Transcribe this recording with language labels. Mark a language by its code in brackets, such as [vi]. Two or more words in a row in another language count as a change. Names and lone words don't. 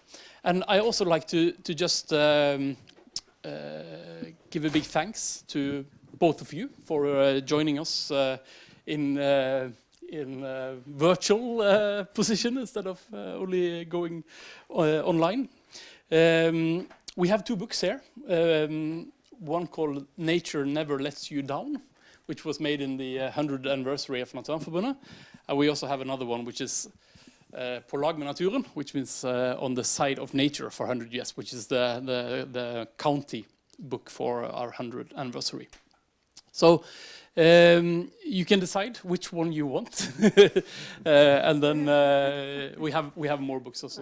[en] And I also like to just give a big thanks to both of you for joining us in virtual position instead of only going online. We have two books here. One called Nature Never Lets You Down, which was made in the 100th anniversary of Naturvernforbundet. And we also have another one, which is På lag med naturen, which means on the side of nature for 100 years, which is the county book for our 100th anniversary. So you can decide which one you want, and then we have more books also.